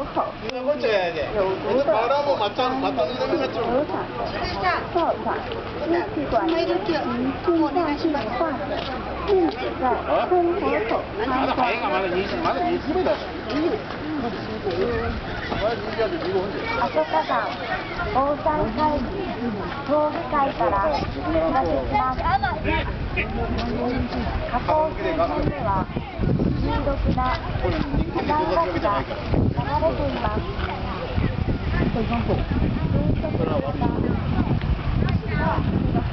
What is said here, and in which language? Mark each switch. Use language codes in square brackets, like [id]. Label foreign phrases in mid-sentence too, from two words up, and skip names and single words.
[zh] 口有毒的流产的哮喘、支气管炎及心脏病患者，禁止在喷火口参观。 [ja] 阿蘇火山防災会議協議会からお知らせします。火口周辺では有毒な火山ガスが流れています。噴射する